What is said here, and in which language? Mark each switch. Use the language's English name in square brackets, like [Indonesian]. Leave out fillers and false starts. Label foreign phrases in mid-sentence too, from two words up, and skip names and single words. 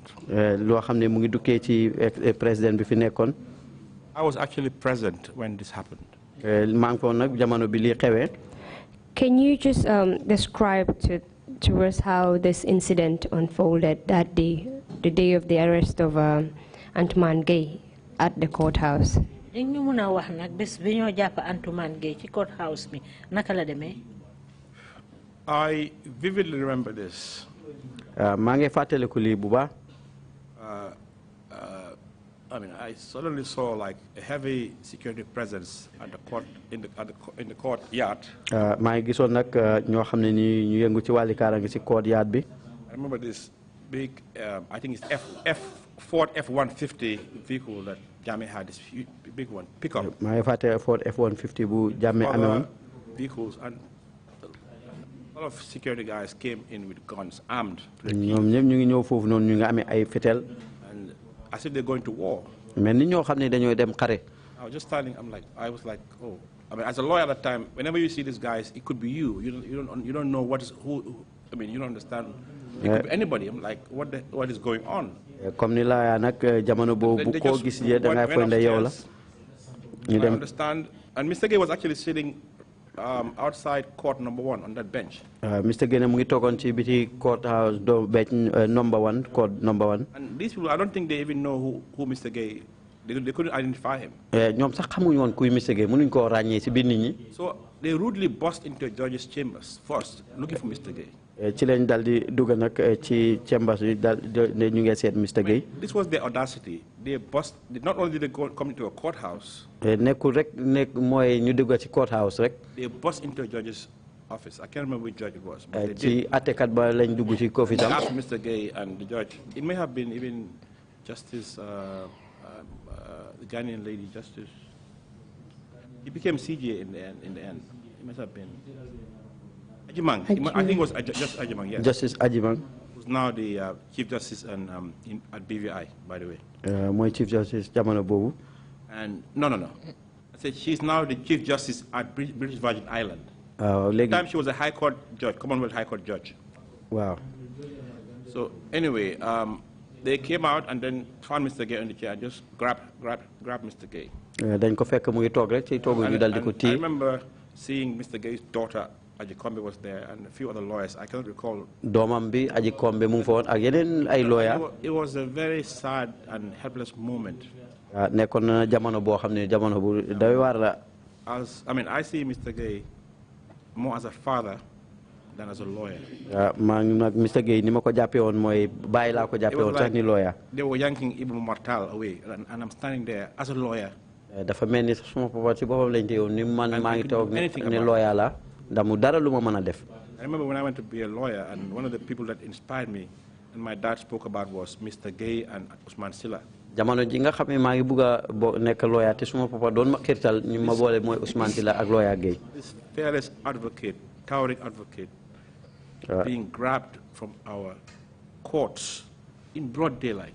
[Wolof] Loo xam ne mu ngi dukkee ci président bi fi nekkoon. [English] I was actually present when this happened. [Wolof] maa ngi foon nag jamono bi lii xewee. [English] Can you just describe to us how this incident unfolded that day, the day of the arrest of Antuman Gay at the courthouse? [Wolof] Ñu mëna wax nak bés bi ñoo japp Antuman Gay ci courthouse bi naka la démé? [English] I vividly remember this. [Wolof] Maa ngi fàttaliku lii bu baax. [English] I mean, I suddenly saw like a heavy security presence at the court in the courtyard. [Wolof] Maa ngi gisoon nag ñoo xam ne ni ñu yëngu ci wàlli kaaraange ci courtyard bi. [English] I remember this big, I think it's Ford F-150 vehicle that Jammeh had, this big one, pickup. [Wolof] Maa ngi fàtte Ford F-150 bu Jammeh amee woon. [English] Vehicles, and a lot of security guys came in with guns, armed. [Wolof] ñoom ñëpp ñu ngi ñëw foofu noonu ñu ngi amee ay fetel. [English] And as if they're going to war. [Wolof] Mais ni ñoo xam ne dañoo dem xare. [English] I was just standing. I was like, oh. I mean, as a lawyer at that time, whenever you see these guys, it could be you. You don't know who. I mean, you don't understand. It could be anybody. I'm like, what is going on? [Wolof] Comme ni laa nag jamono boobu bu ko gis yee da ngay foog ne yow la. [English] I understand. And Mr. Gay was actually sitting outside court number 1 on that bench. Mr. [Wolof] Gay mu ngi toogoon ci biti [English] courthouse bench number 1, court number 1. And these people, I don't think they even know who Mr. Gay They couldn't identify him. [Wolof] ñoom sax xamuñu woon kuy Mr. Gueye mënuñ koo ràññee si biir nit ñi. [English] So they rudely burst into the judge's chambers first, looking for Mr. Gueye. [Wolof] ci lañ dal di dugg nag ci chambers yi dal ne ñu ngi seet Mr. Gueye. [English] This was their audacity. They burst. Not only did they come into a courthouse. [Wolof] nekkul rek nekk mooy ñu dugg ci courthouse rek. [English] They burst into a judge's office. I can't remember which judge it was. [Wolof] ci àttekat ba lañ dugg ci office am. [English] Asked Mr. Gueye and the judge. It may have been even Justice, the Ghanaian lady, Justice. He became CJ in the end. It must have been Ajimang. I think it was just Ajimang. Yes. Justice Ajimang. Who's now the Chief Justice at BVI, by the way. My Chief Justice [Wolof] jamono bobu. [English] And no. I said she's now the Chief Justice at British Virgin Island. At the time she was a High Court judge, Commonwealth High Court judge. Wow. So anyway, they came out and then found Mr. Gueye in the chair and just grabbed Mr. Gueye. [Wolof] dañ ko fekk mu ngi toog rek ci toogu ñu dal di ko téye. [English] I remember seeing Mr. Gueye's daughter Aji Kombe was there and a few other lawyers. I cannot recall. [Wolof] doomam bi Aji Kombe mu ngi fa woon ak yeneen ay lawyer. [English] It was a very sad and helpless moment. [Wolof] nekkoon na jamono boo xam ne jamono bu doy waar la. [English] I see Mr. Gueye more as a father than as a lawyer. [Wolof] maa ngi nag Mr. Gueye ni ma ko jàppee woon mooy bàyyi laa ko jàppee woon sax ni lawyer. [English] They were yanking Ibu Martal away and I'm standing there as a lawyer. [Wolof] dafa mel ni suma papa ci boppam lañ teewoon ni man maa ngi toog ne lawyer la ndamu dara lu ma mën a def. [English] I remember when I went to be a lawyer and one of the people that inspired me and my dad spoke about was Mr. Gueye and Ousmane Silla. [Wolof] jamono ji nga xam ne maa ngi bugg a nekk lawyer te suma papa doon ma xirtal ñu ma boole mooy Ousmane Silla ak lawyer Gueye. [English] This fearless advocate, towering advocate, being grabbed from our courts in broad daylight.